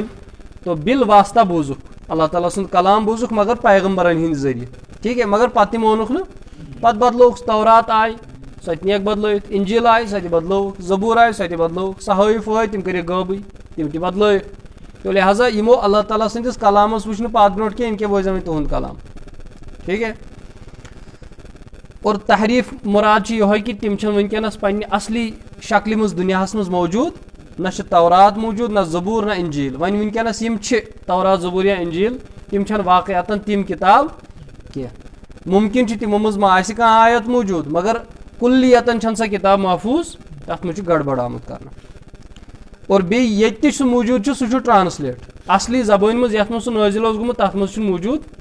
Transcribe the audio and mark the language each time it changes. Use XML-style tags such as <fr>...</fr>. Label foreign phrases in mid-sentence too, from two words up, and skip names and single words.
<ks>تو بال واسطہ بوٗزُکھ اللہ تعالیٰ سُنٛد کلام بوٗزُکھ مگر پیغمبرن ہٕنٛدِ ذٔریعہٕ.</ks> <ur>ٹھیک ہے.</ur> <ks>مگر پتہٕ تہِ مونُکھ نہٕ، پتہٕ بدلووُکھ. تورات آیہِ سۄ تہِ نِیَکھ بدلٲیِتھ، انجیل آیہِ سۄ تہِ بدلووُکھ، زبور آیہِ سۄ تہِ بدلووُکھ، صحائف وٲتۍ تِم کٔرِکھ غٲبٕے، تِم تہِ بدلٲیِکھ.</ks> <ur>تو لہٰذا</ur> <ks>یمو اللہ تعالیٰ سٕنٛدِس کلامس وٕچھ نہٕ پتھ برونٛٹھ کینٛہہ، یِم کیٛاہ بوزن وۄنۍ تُہُنٛد کلام.</ks> <ur>ٹھیک ہے.</ur> <ks>اور تحریف مراد چھِ یِہوٚے کہ تِم چھِنہٕ وٕنکیٚنس پننہِ اصلی شکلہِ منٛز دُنیاہس منٛز موجوٗد، نہ چھِ تورات موجوٗد، نہ زبور، نہ انجیل. وۄنۍ وٕنکیٚنس یِم چھِ تورات زبور یا انجیل، تِم چھنہٕ واقعاتن تِم کتاب کینٛہہ. ممکن چھِ تِمو منٛز ما آسہِ کانٛہہ آیت موجوٗد، مگر کُلیتن چھنہٕ سۄ کتاب محفوظ، تتھ منٛز چھُ گڑبڑ آمُت کرنہٕ. اور بیٚیہِ ییٚتہِ تہِ سُہ موجوٗد چھُ سُہ چھُ ٹرانسلیٹ اصلی زبٲنۍ منٛز یتھ منٛز سُہ نٲزل اوس گوٚمُت تتھ منٛز چھُنہٕ موجوٗد.</ks>